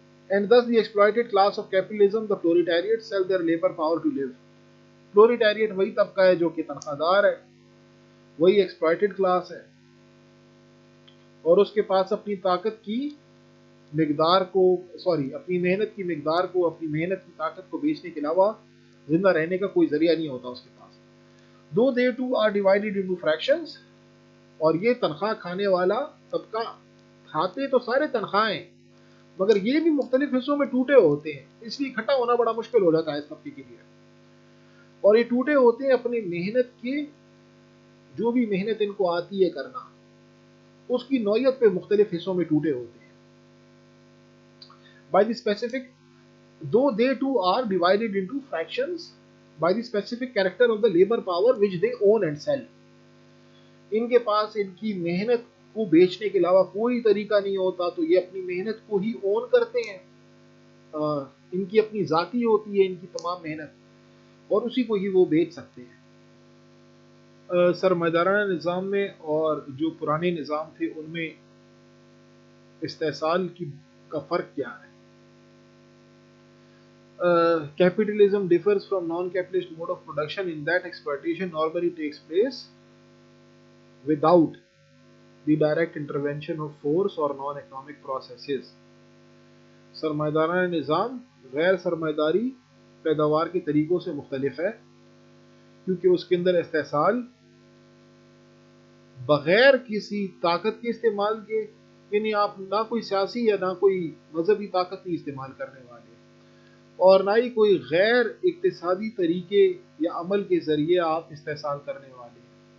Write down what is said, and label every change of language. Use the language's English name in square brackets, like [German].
[English] And thus the exploited class of capitalism, the proletariat, sell their labor power to live. [Urdu] پرولیٹیریٹ وہی طبقہ ہے جو کہ تنخواہ دار ہے، وہی ایکسپلائٹڈ کلاس ہے، اور اس کے پاس اپنی طاقت کی مقدار کو اپنی محنت کی مقدار کو، اپنی محنت کی طاقت کو بیچنے کے علاوہ زندہ رہنے کا کوئی ذریعہ نہیں ہوتا اس کے پاس. [English] though they too are divided into fractions، [Urdu] اور یہ تنخواہ کھانے والا طبقہ کھاتے تو سارے تنخواہیں مگر یہ بھی مختلف حصوں میں ٹوٹے ہوتے ہیں، اس لیے اکٹھا ہونا بڑا مشکل ہو جاتا ہے اس طبقے کے لیے. اور یہ ٹوٹے ہوتے ہیں اپنی محنت کے، جو بھی محنت ان کو آتی ہے کرنا اس کی نوعیت پہ مختلف حصوں میں ٹوٹے ہوتے ہیں. [English] By the specific, though they too are divided into fractions by the specific character of the labor power which they own and sell. [Urdu] ان کے پاس ان کی محنت کو بیچنے کے علاوہ کوئی طریقہ نہیں ہوتا، تو یہ اپنی محنت کو ہی اون کرتے ہیں، ان کی اپنی ذاتی ہوتی ہے ان کی تمام محنت، اور اسی کو ہی وہ بیچ سکتے ہیں. سرمایدارانہ نظام میں اور جو پرانے نظام تھے ان میں استحصال کا فرق کیا ہے؟ [English] Capitalism differs from non-capitalist mode of production in that exploitation normally takes place without the direct intervention of force or non-economic processes. [Urdu] سرمایدارانہ نظام غیر سرمایداری پیداوار کے طریقوں سے مختلف ہے کیونکہ اس کے اندر استحصال بغیر کسی طاقت کے استعمال کے، یعنی آپ نہ کوئی سیاسی یا نہ کوئی مذہبی طاقت نہیں استعمال کرنے والے، اور نہ ہی کوئی غیر اقتصادی طریقے یا عمل کے ذریعے آپ استحصال کرنے والے ہیں.